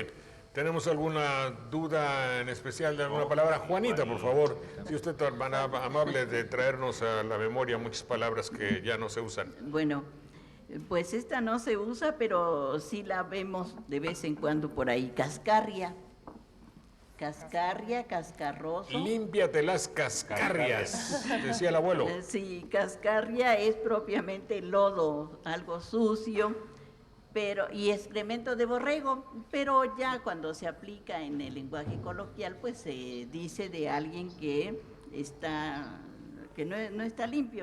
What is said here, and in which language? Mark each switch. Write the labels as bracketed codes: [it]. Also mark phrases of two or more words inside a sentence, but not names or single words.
[es] ¿Tenemos alguna duda en especial de alguna palabra? Juanita, por favor, si usted es tan amable de traernos a la memoria muchas palabras que ya no se usan. Bueno, pues esta no se usa, pero sí la vemos de vez en cuando por ahí. Cascarria. Cascarria, cascarroso. Límpiate las cascarrias, decía el abuelo. Sí, cascarria es propiamente lodo, algo sucio, y excremento de borrego, pero ya cuando se aplica en el lenguaje coloquial, pues se dice de alguien que no está limpio,